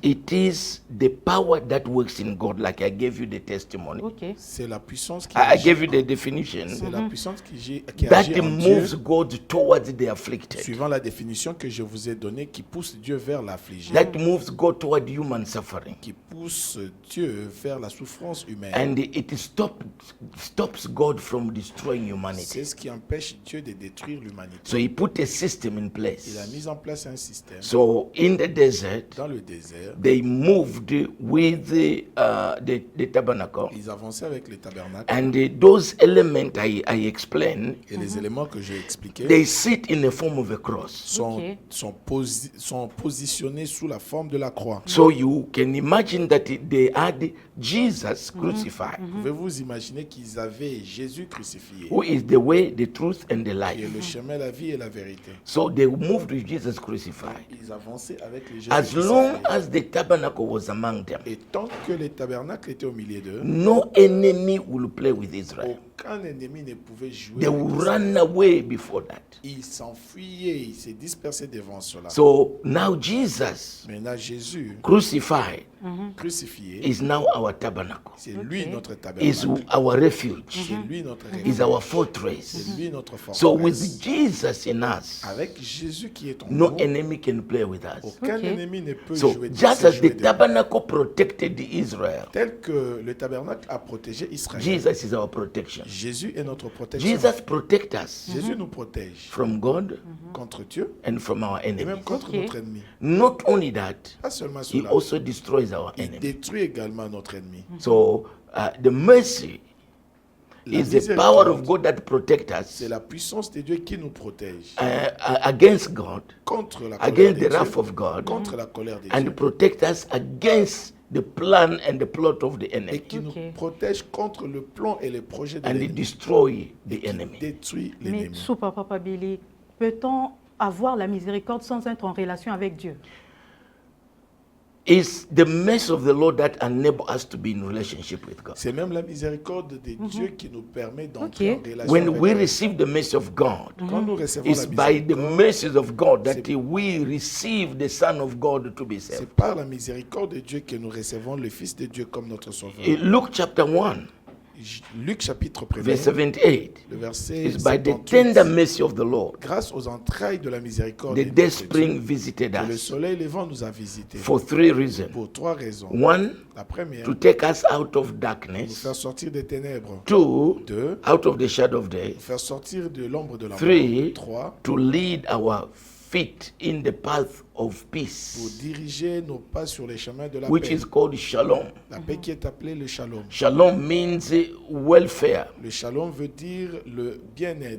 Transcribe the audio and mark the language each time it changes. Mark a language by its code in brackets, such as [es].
[en] it is the power that works in God, like I gave you the testimony. Ok. [fr] c'est la puissance qui [en] I [fr] agit, [en] gave you the definition. [fr] c'est la puissance qui [en] That [fr] agit en Dieu, [en] moves God towards the afflicted. [fr] suivant la définition que je vous ai donnée, qui pousse Dieu vers l'affligé, [en] That moves God toward human suffering. [fr] qui pousse Dieu vers la souffrance humaine. [en] And it stops God from destroying humanity. [fr] C'est ce qui empêche Dieu de détruire l'humanité. [en] So he put a system in [fr] Il a [en] place. [fr] mis en place un système. [en] So in the desert, [fr] Dans le désert, [en] they moved with the tabernacle. [fr] ils avançaient avec les tabernacles. [en] And those elements I explained, [fr] Et les éléments que j'ai expliqués [en] they sit in the form of a cross. [fr] sont positionnés sous la forme de la croix. [en] So you can imagine that they had Jesus crucified, [fr] Pouvez-vous imaginer qu'ils avaient Jésus crucifié, [en] who is the way, the truth, and the [fr] qui est [en] life. [fr] le chemin, la vie et la vérité. [en] So they moved with Jesus crucified. [fr] Ils avançaient avec les Jésus [en] As long [fr] crucifié. [en] as the tabernacle was among them, [fr] Et tant que les tabernacles étaient au milieu d'eux, [en] no enemy will play with Israel. [fr] aucun ennemi ne pouvait jouer. [en] They [fr] avec [en] will [fr] Israël. [en] run away before that. [fr] Il s'enfuyait, il s'est dispersé devant cela. [en] So now Jesus [fr] Maintenant, Jésus [en] crucified [fr] crucifié, [en] is now our tabernacle, [fr] c'est lui notre [en] is [fr] tabernacle. [en] our refuge, [fr] C'est lui notre [en] is [fr] refuge. [en] our fortress. [fr] C'est lui notre [en] So [fr] forteresse. [en] with Jesus in us, [fr] Avec Jésus qui est en [en] no [fr] nous, [en] enemy can play with us. [fr] aucun ennemi ne peut [en] So [fr] jouer de [en] just [fr] se [en] as [fr] jouer [en] the [fr] de nous. [en] tabernacle protected Israel, [fr] Tel que le tabernacle a protégé Israël. [en] Jesus is our protection. [fr] Jésus est notre protection. [en] Jesus protects us [fr] Jésus nous protège [en] from God [fr] contre Dieu [en] and from our [fr] et même [en] enemies. [fr] contre notre ennemi. [en] Not only that, [fr] Pas seulement [en] he [fr] cela, [en] also destroys our [fr] il [en] enemy. [fr] détruit également notre ennemi. [en] So the mercy [fr] La [en] is the power of [fr] miséricorde, [en] God that protects us [fr] c'est la puissance de Dieu qui nous protège [en] against God, [fr] contre la colère [en] against [fr] de [en] the [fr] Dieu, [en] wrath of God, [fr] contre la colère de [en] and [fr] Dieu, [en] protect us against the plan and the plot of the [fr] et [en] enemy, [fr] qui nous protège contre le plan et les projets de [en] and [fr] l'ennemi, [en] destroy the [fr] qui [en] enemy. [fr] détruit Mais l'ennemi. Soupa Papa Billy, peut-on avoir la miséricorde sans être en relation avec Dieu? [en] It's the mercy of the Lord that enables us to be in relationship with God. [fr] C'est même la miséricorde de Dieu qui nous permet d'entrer en relation [en] When [fr] avec [en] we [fr] Dieu. [en] receive the mercy of God, [fr] Quand nous recevons [en] it's [fr] la [en] by the [fr] miséricorde, [en] mercies of God that we receive the Son of God to be saved. [fr] c'est par la miséricorde de Dieu que nous recevons le Fils de Dieu comme notre Sauveur. [en] In Luke chapter 1, [fr] Luc chapitre 1, [en] verse 78, [fr] le verset [en] it's by the [fr] 78. [en] tender mercy of the Lord, [fr] Grâce aux entrailles de la miséricorde [en] the [fr] de [en] day [fr] notre [en] spring [fr] Dieu, [en] visited [fr] que le [en] us [fr] soleil levant nous a visités [en] for three reasons. [fr] pour trois raisons. [en] One, [fr] La première, [en] to take us out of [fr] nous [en] darkness. [fr] faire sortir des ténèbres. [en] Two, [fr] Deux, [en] out of the shadow of death. [fr] nous faire sortir de l'ombre de la mort. [en] Three, [fr] Trois, [en] to lead our feet in the path of [fr] pour [en] peace, [fr] diriger nos pas sur les chemins de la [en] which [fr] paix. [en] is called shalom. [fr] La paix qui est appelée le shalom. [en] Shalom means welfare, [fr] Le shalom veut dire le bien-être,